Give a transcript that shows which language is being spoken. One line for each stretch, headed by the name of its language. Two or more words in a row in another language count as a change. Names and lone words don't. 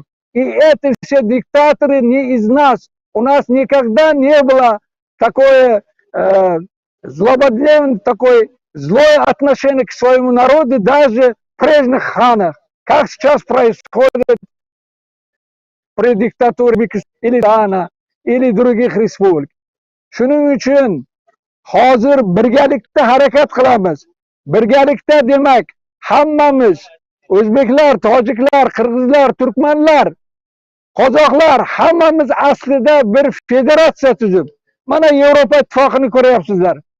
Russian: И эти все диктаторы не из нас. У нас никогда не было такое злободневное, такое злое отношение к своему народу, даже в прежних ханах, как сейчас происходит при диктатуре или Дана, или других республик.
Uzbek: Shuning uchun hozir birgalikda harakat qilamiz. Birgalikda demak, hammamiz o'zbeklar, tojiklar, qirg'izlar, turkmanlar, qozoqlar hammamiz aslida bir federatsiya tuzib, mana Yevropa ittifoqini ko'ryapsizlar.